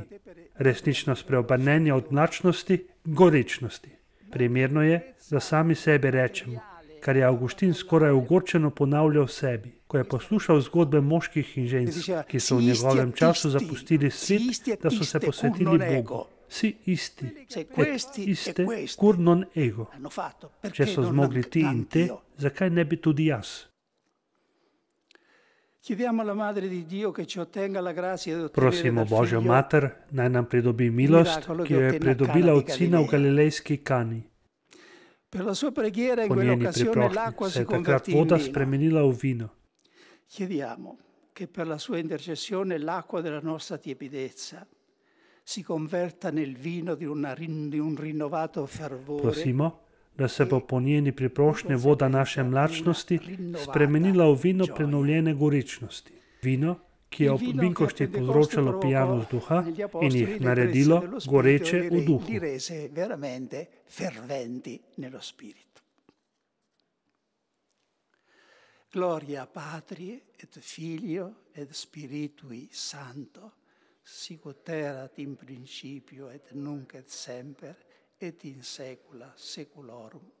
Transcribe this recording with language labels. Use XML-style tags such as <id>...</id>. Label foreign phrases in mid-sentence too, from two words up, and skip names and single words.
<sl>Resnično spreobrnenje od mlačnosti k gorečnosti. Primerno je, da sami sebi rečemo, kar je Avguštin skoraj ogorčeno ponavljal sebi, ko je poslušal zgodbe moških in žensk, ki so v njegovem času zapustili svet, da so se posvetili Bogu.</sl> <la>Vsi isti, et iste, cur non ego.</la> <sl>Če so zmogli ti in te, zakaj ne bi tudi jaz? Prosimo Božjo mater, naj nam pridobi milost, ki jo je pridobila od sina v galilejski Kani. Po njeni priprošnji se je takrat voda spremenila v vino.</sl> <it>Chiediamo che per la sua intercessione l'acqua della nostra tiepidezza si converta nel vino di un rinnovato fervore.</it> <sl>Prosimo, da se bo po njeni priprošnji voda naše mlačnosti spremenila v vino prenovljene gorečnosti. Vino, ki je ob binkošti povzročalo pijanost duha in jih naredilo goreče v duhu.</sl> <la>Gloria Patri et Filio et Spiritui Sancto, sicut erat in principio et nunc et semper et in saecula saeculorum.</la>